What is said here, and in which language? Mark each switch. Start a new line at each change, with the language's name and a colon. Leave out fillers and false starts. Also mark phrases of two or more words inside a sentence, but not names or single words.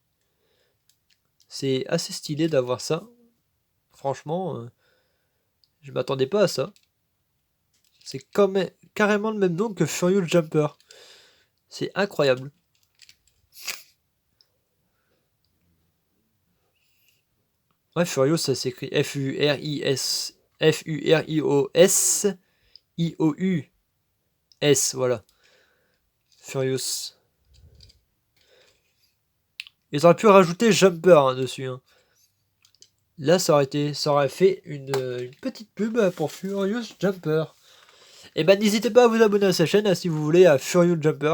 French: C'est assez stylé d'avoir ça. Franchement, je m'attendais pas à ça. C'est carrément le même nom que Furious Jumper. C'est incroyable. Ouais, Furious, ça s'écrit F-U-R-I-O-S I-O-U-S, voilà. Furious. Ils auraient pu rajouter Jumper hein, dessus. Hein. Là, ça aurait fait une petite pub pour Furious Jumper. Et ben, n'hésitez pas à vous abonner à sa chaîne hein, si vous voulez à Furious Jumper.